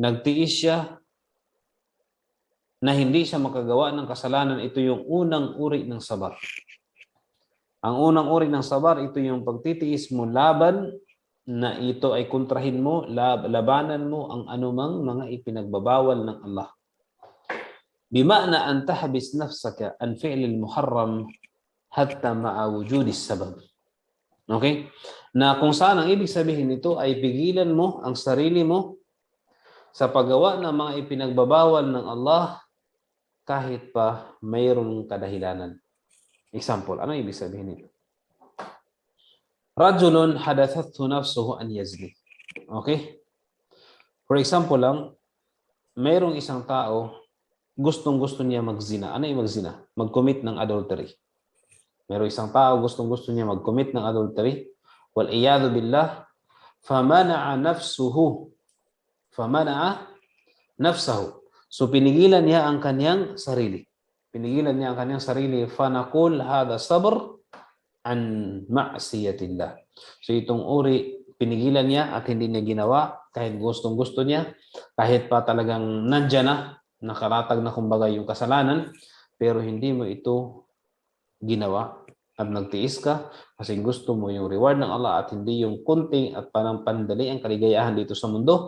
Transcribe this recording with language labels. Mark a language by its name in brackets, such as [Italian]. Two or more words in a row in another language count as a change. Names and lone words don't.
[Filipino] nagtiis siya na hindi siya makagawa ng kasalanan. Ito yung unang uri ng sabar. Ang unang uri ng sabar, ito yung pagtitiis mo laban na ito ay kontrahin mo, labanan mo ang anumang mga ipinagbabawal ng Allah. [Arabic] بمعنى أن تحبس نفسك عن فعل المحرم حتى مع وجود السبب. [Filipino] Okay? Na kung saan ang ibig sabihin nito ay pigilan mo ang sarili mo sa paggawa ng mga ipinagbabawal ng Allah kahit pa mayroong kadahilanan. Example, ano ibig sabihin nito? [Arabic] رجل حدثته نفسه أن يزني. [Filipino] Okay? [English] For example [Filipino] lang, mayroong isang tao gustong-gusto niya magzina. Ano yung magzina? Mag-commit ng adultery. Mayroong isang tao gustong-gusto niya mag-commit ng adultery. [Arabic] والعياذ بالله، فمنع نفسه. فمنع نفسه. [Filipino] So pinigilan niya ang kanyang sarili. Pinigilan niya ang kanyang sarili. [Arabic] فنقول هذا صبر عن معصية الله. [Filipino] So itong uri, pinigilan niya at hindi niya ginawa kahit gustong-gusto niya, kahit pa talagang nandiyan na, nakaratag na kumbaga yung kasalanan, pero hindi mo ito ginawa at nagtiis ka kasi gusto mo yung reward ng Allah at hindi yung kunting at panampandali ang kaligayahan dito sa mundo.